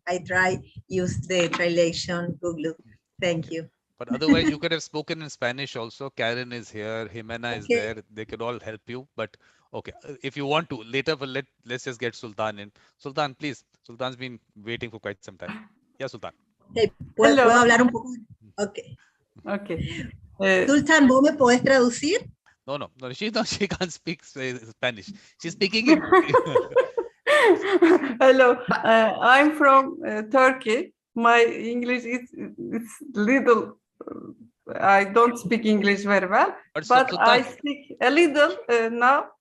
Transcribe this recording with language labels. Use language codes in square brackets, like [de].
[en] I try use the translation Google. Thank you. But otherwise, you could have spoken in Spanish also. Karen is here, Jimena is there. They could all help you. But okay, if you want to later, but let's just get Sultan in. Sultan, please. Sultan's been waiting for quite some time. Yeah, Sultan. [es] Okay, ¿puedo hablar un poco? [en] Okay. Okay. [es] Sultan, ¿vos me podés traducir? [en] No, she can't speak Spanish. She's speaking in Hello, I'm from Turkey. My English is little. I don't speak English very well, but I speak a little now.